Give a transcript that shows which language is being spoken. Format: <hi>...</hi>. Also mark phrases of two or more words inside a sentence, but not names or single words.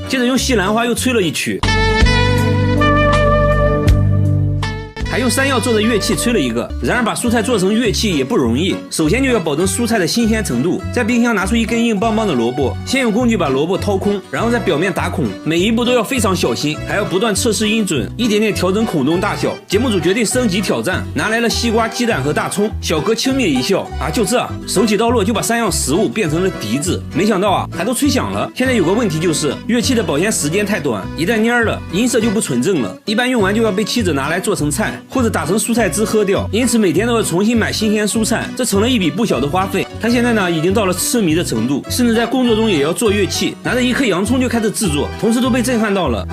<zh>接着用西蘭花又吹了一曲，還用山药做的樂器吹了一個。然而把蔬菜做成樂器也不容易，首先就要保證蔬菜的新鮮程度。在冰箱拿出一根硬邦邦的萝卜，先用工具把萝卜掏空，然后在表面打孔，每一步都要非常小心，还要不断測試音準，一點點調整孔洞大小。節目組決定升級挑戰，拿來了西瓜、雞蛋和大蔥。小哥輕蔑一笑，啊，就這，手起刀落就把3樣食物變成了笛子。沒想到啊，還都吹響了。現在有個問題就是樂器的保鮮時間太短，一旦蔫了，音色就不純正了，一般用完就要被妻子拿來做成菜，或者打成蔬菜汁喝掉，因此每天都要重新買新鮮蔬菜，這成了一筆不小的花費。他現在呢已經到了痴迷的程度，甚至在工作中也要做樂器，拿着一顆洋蔥就開始制作，同事都被震撼到了。</zh>